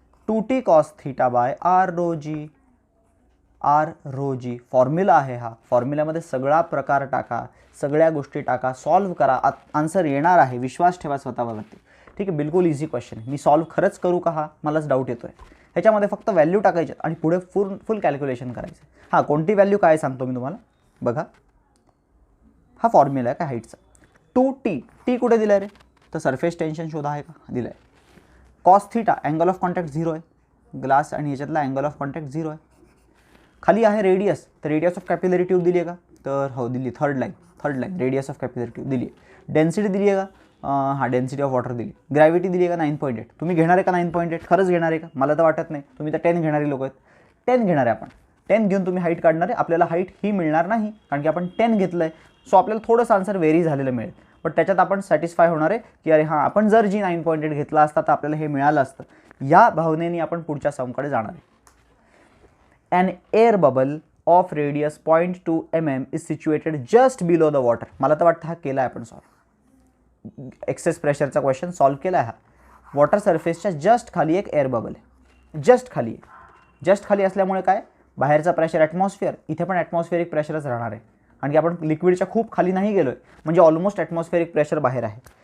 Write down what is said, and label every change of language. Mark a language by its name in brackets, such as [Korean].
[Marathi] 2t cos θ/r ρg formula आहे हा. फॉर्म्युल्यामध्ये सगळा प्रकार टाका, सगळ्या गोष्टी टाका, सॉल्व्ह करा, आन्सर येणार आहे. विश्वास ठेवा स्वतःवरती. ठीक आहे, बिलकुल इझी क्वेश्चन आहे. मी सॉल्व्ह खरंच करू का हा? मलाच डाऊट येतोय. ह्याच्यामध्ये फक्त व्हॅल्यू टाकायचे आणि पुढे फुल कॅल्क्युलेशन करायचं. हां, कोणती व्हॅल्यू काय सांगतो मी तुम्हाला. बघा, हा फॉर्म्युला आहे काय हाईटचा. 2t कुठे दिला आहे रे? तर सरफेस टेन्शन शोधा आहे का? दिलं आहे. cos θ अँगल ऑफ कॉन्टॅक्ट 0 आहे, ग्लास आणि ह्याच्यातला अँगल ऑफ कॉन्टॅक्ट 0 आहे. खाली आहे रेडियस, तर रेडियस ऑफ कॅपिलरी ट्यूब दिली आहे का? तर हो दिली. Third line radius of capillary tube दिली आहे. डेन्सिटी दिली आहे का? हां, डेन्सिटी ऑफ वॉटर दिली. ग्रॅव्हिटी दिली आहे का? 9.8. तुम्ही घेणार आहे का 9.8? खरंच घेणार आहे का? मला तर वाटत नाही. तुम्ही तर 10 घेणारी लोक आहेत. 10 घेणार आहे आपण. 10 घेऊन तुम्ही हाईट काढणार आहे. आपल्याला हाईट ही मिळणार नाही, कारण की आपण 10 घेतलं आहे. सो आपल्याला थोडंसं आन्सर व्हेरी झालेलं मिळेल, बट त्याच्यात आपण सॅटिस्फाय होणार आहे की अरे हां, आपण जर जी 9.8 घेतला असता तर आपल्याला हे मिळालं असतं. या भावनेने आपण पुढच्या समकडे जाणार आहे. [English] An air bubble of radius 0.2 mm is situated just below the water. [Marathi] मला तर वाटतं हा केला आहे आपण सॉल्व. एक्सेस प्रेशरचा क्वेश्चन सॉल्व केला आहे हा. वॉटर सरफेसच्या जस्ट खाली एक एअर बबल आहे. जस्ट खाली आहे. जस्ट खाली असल्यामुळे काय? बाहेरचा प्रेशर ॲटमॉस्फिअर, इथे पण ॲटमॉस्फिअरिक प्रेशरच राहणार आहे. आणि आपण लिक्विडच्या खूप खाली नाही गेलो आहे, म्हणजे ऑलमोस्ट ॲटमॉस्फिअरिक प्रेशर बाहेर आहे.